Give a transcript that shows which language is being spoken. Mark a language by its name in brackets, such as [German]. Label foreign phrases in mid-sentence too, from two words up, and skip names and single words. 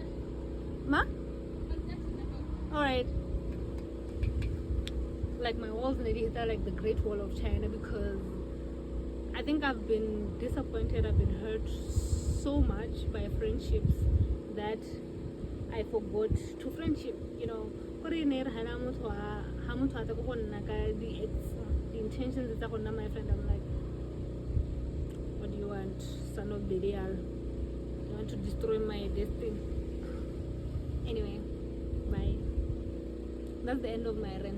[English] Ma? Alright. Like, my walls nearly hit like the Great Wall of China, because I think I've been disappointed, I've been hurt so much by friendships that I forgot to friendship, [Tswana] gore ne re hana motho ha motho a tla go nna ka [English] the intentions [Tswana] tsa go nna [English] my friend. I'm like, what do you want, son of Belial? You want to destroy my destiny? Anyway, bye. That's the end of my rant.